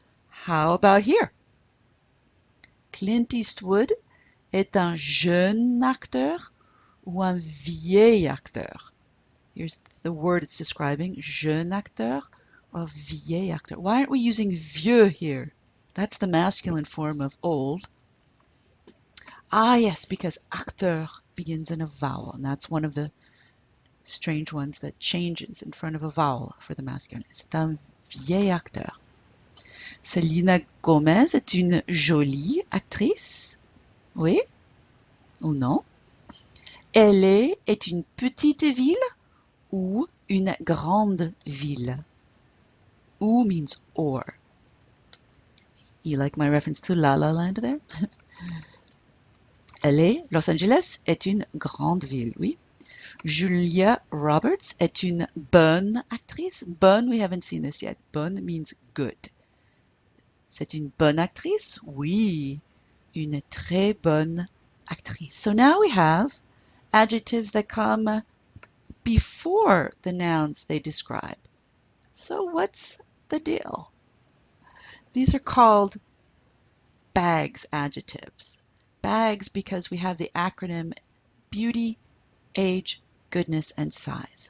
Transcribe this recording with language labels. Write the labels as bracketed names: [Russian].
[English] How about here? [French] Clint Eastwood est un jeune acteur ou un vieil acteur? [English] Here's the word it's describing, jeune acteur or vieil acteur. Why aren't we using vieux here? That's the masculine form of old. Ah, yes, because acteur begins in a vowel, and that's one of the strange ones that changes in front of a vowel for the masculine. [French] C'est un vieil acteur. Selena Gomez est une jolie actrice. Oui ou non? LA est une petite ville ou une grande ville? [English] Ou means or. You like my reference to La La Land there? [French] LA, Los Angeles, est une grande ville, oui. Julia Roberts est une bonne actrice. [English] Bonne, we haven't seen this yet. Bonne means good. [French] C'est une bonne actrice? Oui, une très bonne actrice. [English] So now we have adjectives that come before the nouns they describe. So what's the deal? These are called bags adjectives. Bags because we have the acronym beauty, age, goodness, and size.